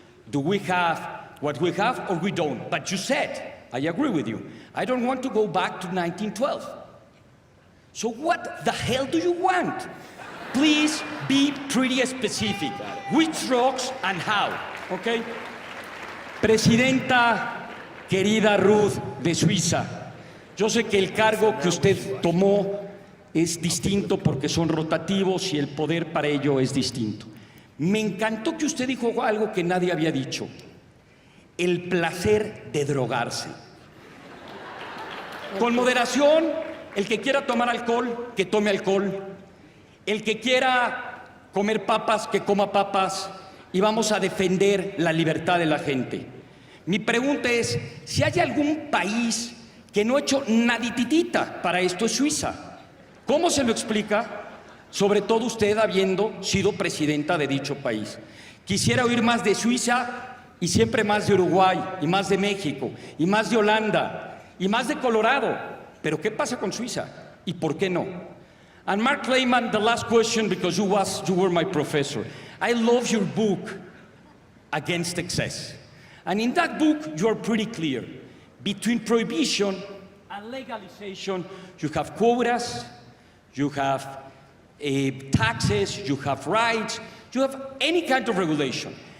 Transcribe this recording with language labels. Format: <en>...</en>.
<en>Do we have what we have or we don't? But you said, I agree with you, I don't want to go back to 1912. So what the hell do you want? Please be pretty specific. Which drugs and how, okay?</en> <es>Presidenta querida Ruth de Suiza, yo sé que el cargo que usted tomó es distinto porque son rotativos y el poder para ello es distinto. Me encantó que usted dijo algo que nadie había dicho, el placer de drogarse. Con moderación, el que quiera tomar alcohol, que tome alcohol. El que quiera comer papas, que coma papas, y vamos a defender la libertad de la gente. Mi pregunta es, si hay algún país que no ha hecho nadititita para esto, es Suiza. ¿Cómo se lo explica? Sobre todo usted habiendo sido presidenta de dicho país. Quisiera oír más de Suiza y siempre más de Uruguay, y más de México, y más de Holanda, y más de Colorado. Pero ¿qué pasa con Suiza? ¿Y por qué no?</es> <en>And Mark Lehman, the last question, because you were my professor. I love your book, Against Excess. And in that book, you are pretty clear. Between prohibition and legalization, you have quotas, you have taxes, you have rights, you have any kind of regulation.</en>